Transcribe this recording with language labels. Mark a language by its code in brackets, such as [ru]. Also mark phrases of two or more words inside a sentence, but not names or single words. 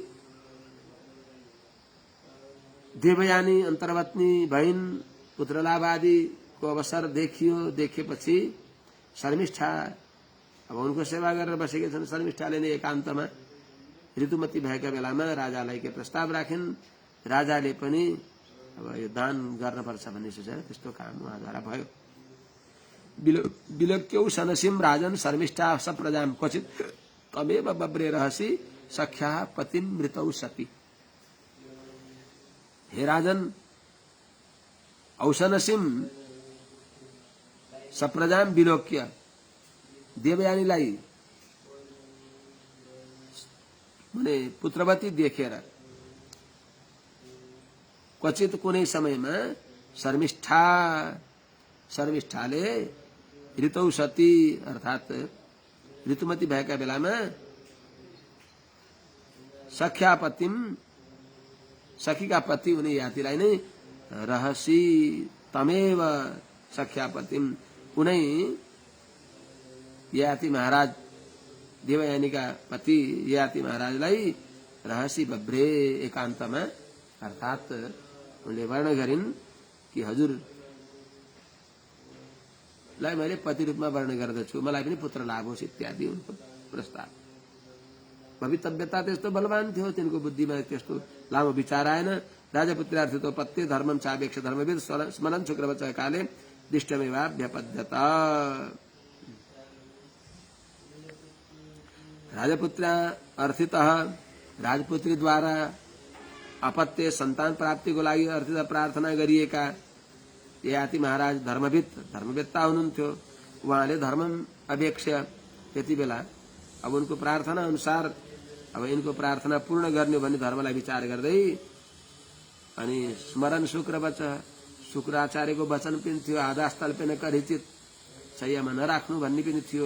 [ne] केही समयपछि देवयानी अन्तर्वत्नी भइन्, पुत्रलाभ आदिको अवसर देखियो। देखेपछि शर्मिष्ठा अब उनको सेवा गरेर बसेका छन्। शर्मिष्ठाले नै एकान्तमा ऋतुमती भएका बेलामा राजालाई के प्रस्ताव राखिन्। राजाले पनि अब यो दान गर्नुपर्छ भन्ने सोचेर त्यस्तो काम उहाँद्वारा भयो। [sa] विलोक्यौ सनसिम राजन शर्मिष्ठा सप्रजाम क्वचित तमेव बब्रे रहसी सख्या पतिम मृतौ सती। [ne] हे राजन, [sa] औसनसिम सप्रजाम विलोक्य, [ne] देवयानीलाई माने पुत्रवती देखेर क्वचित कुनै समयमा शर्मिष्ठाले [sa] ऋतौ सती [ne] अर्थात ऋतुमती भएका बेलामा सख्यापतिम सखीका पति हुने यातिलाई नै [sa] रहसी तमेव सख्यापतिम [ne] कुनै याति महाराज देवयानीका पति याति महाराजलाई [sa] रहसी बब्रे [ne] एकान्तमा अर्थात उनले वर्ण गरिन् कि हजुरलाई मैले पति रूपमा वर्ण गर्दछु, मलाई पनि पुत्र लाभ होस् इत्यादि उनको प्रस्ताव। भवितव्यता त्यस्तो बलवान थियो, तिनको बुद्धिमा त्यस्तो लामो विचार आएन। [sa] राजपुत्रार्थितो पत्ते धर्मम चावेक्ष धर्मविद स्मरण शुक्रवच काले दिष्टमेवाभ्यपद्यत। राजपुत्र अर्थितः [ne] राजपुत्रीद्वारा अपत्य सन्तान प्राप्तिको लागि अर्थित प्रार्थना गरिएका ययाति महाराज धर्मवेत्ता हुनुहुन्थ्यो। उहाँले [sa] धर्मम अपेक्ष [ne] त्यति बेला अब उनको प्रार्थना अनुसार अब इनको प्रार्थना पूर्ण गर्ने भन्ने धर्मलाई विचार गर्दै अनि [sa] स्मरण शुक्रवच [ne] शुक्राचार्यको वचन पनि थियो, आधास्थल पनि करिचित शय्यामा नराख्नु भन्ने पनि थियो।